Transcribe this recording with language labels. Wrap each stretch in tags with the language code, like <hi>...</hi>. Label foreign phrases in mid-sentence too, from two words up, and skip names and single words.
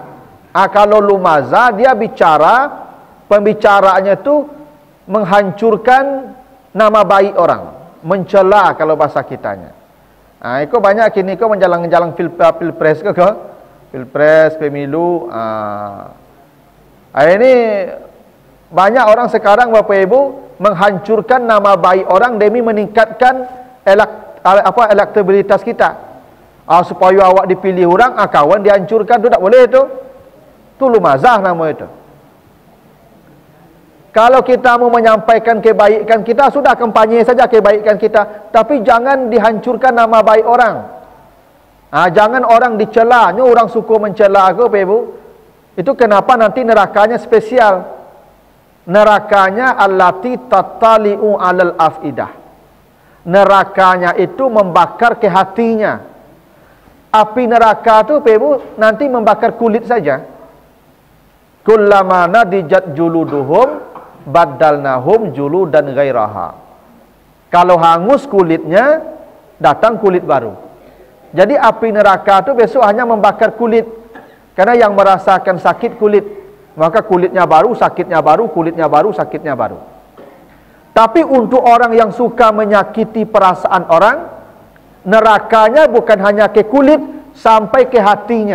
<id>Kalau lumazah dia bicara, pembicaraannya itu menghancurkan nama baik orang, mencela kalau bahasa kitanya. Itu banyak kini kau menjalang-jalang pilpres ke? Pilpres, pemilu. Ini banyak orang sekarang bapak ibu menghancurkan nama baik orang demi meningkatkan elektabilitas kita. Supaya awak dipilih orang, kawan dihancurkan, tu tak boleh tu. Tu lumazah nama itu. Kalau kita mau menyampaikan kebaikan kita, sudah kampanye saja kebaikan kita, tapi jangan dihancurkan nama baik orang. Jangan orang dicela. Ni orang suka mencela aku, Pak Ibu. Itu kenapa nanti nerakanya spesial.</id> <ar>Nerakanya allati tattali'u 'alal afidah.</ar> <id>Nerakanya itu membakar ke hatinya. Api neraka tu Pak Ibu nanti membakar kulit saja.</id> <ar>Kullama nadijat juluduhum baddalnahum juludan ghairaha.</ar> <id>Kalau hangus kulitnya, datang kulit baru. Jadi api neraka tu besok hanya membakar kulit. Karena yang merasakan sakit kulit, maka kulitnya baru, sakitnya baru, kulitnya baru, sakitnya baru. Tapi untuk orang yang suka menyakiti perasaan orang, nerakanya bukan hanya ke kulit, sampai ke hatinya.</id>